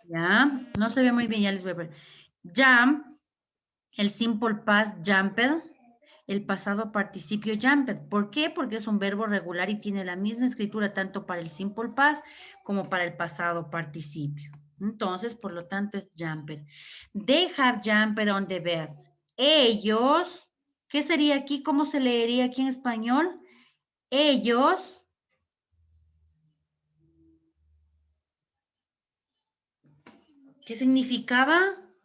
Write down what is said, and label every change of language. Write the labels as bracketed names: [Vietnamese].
[Spanish] Ya, no se ve muy bien, ya les voy a ver. Jump, el simple past jumped, el pasado participio jumped. ¿Por qué? Porque es un verbo regular y tiene la misma escritura tanto para el simple past como para el pasado participio. Entonces, por lo tanto, es jumped. [English] They have jumped on the bed. [Spanish] Ellos, ¿qué sería aquí? ¿Cómo se leería aquí en español? Ellos ¿Qué significaba?